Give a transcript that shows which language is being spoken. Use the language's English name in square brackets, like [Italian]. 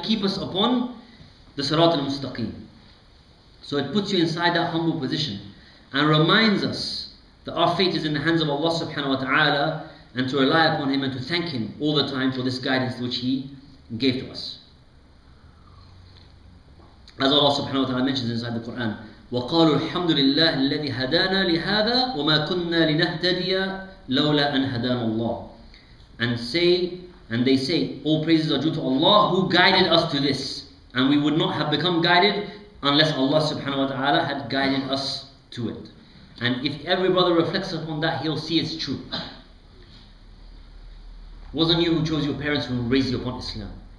[English] keep us upon the Sirat al-Mustaqim. So it puts you inside that humble position and reminds us that our fate is in the hands of Allah subhanahu wa ta'ala, and to rely upon Him and to thank Him all the time for this guidance which He gave to us. as Allah subhanahu wa ta'ala mentions inside the Quran, [Arabic] وَقَالُوا الْحَمْدُ لِلَّهِ الَّذِي هَدَانَا لِهَذَا وَمَا كُنَّا لِنَهْتَدِيَ لَوْلَا أَنْ هَدَانَ اللَّهِ. [English] And they say, all praises are due to Allah who guided us to this, and we would not have become guided unless Allah subhanahu wa ta'ala had guided us to it. And if every brother reflects upon that, he'll see it's true. It wasn't you who chose your parents who raised you upon Islam.